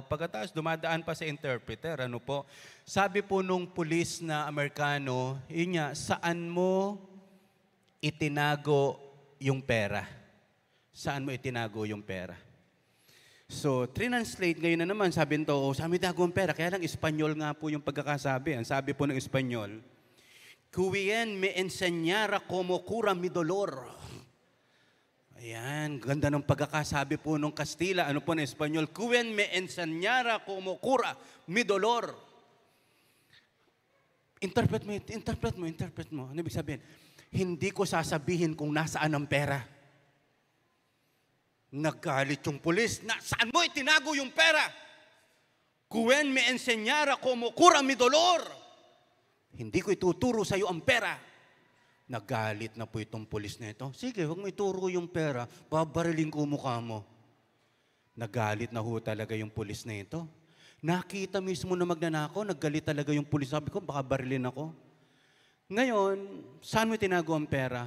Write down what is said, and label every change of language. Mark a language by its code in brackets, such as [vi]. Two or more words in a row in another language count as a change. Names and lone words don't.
[tl] Pagkatapos, dumadaan pa sa interpreter. Sabi po nung pulis na Amerikano, yun nga, saan mo itinago yung pera? Saan mo itinago yung pera? So, translate ngayon na naman, sabi nito, saan mo itinago yung pera? Kaya lang, Espanyol nga po yung pagkakasabi. Ang sabi po ng Espanyol, [es] Quien me enseñara como cura mi dolor. [tl] Ayan, ganda ng pagkakasabi po ng Kastila. Ano po ng Espanyol? [es] Quien me enseñara como cura mi dolor. [tl] Interpret mo. Ano ibig sabihin? Hindi ko sasabihin kung nasaan ang pera. Naggalit yung pulis, saan mo itinago yung pera? [es] Quien me enseñara como cura mi dolor. [tl] Hindi ko ituturo sa iyo ang pera. Nagalit na po itong pulis na ito. Sige, huwag mo ituro yung pera, babariling ko mukha mo. Nagalit na ho talaga yung pulis na ito. Nakita mismo na magnanakaw, naggalit talaga yung pulis. Sabi ko, baka barilin ako. Ngayon, saan mo tinago ang pera?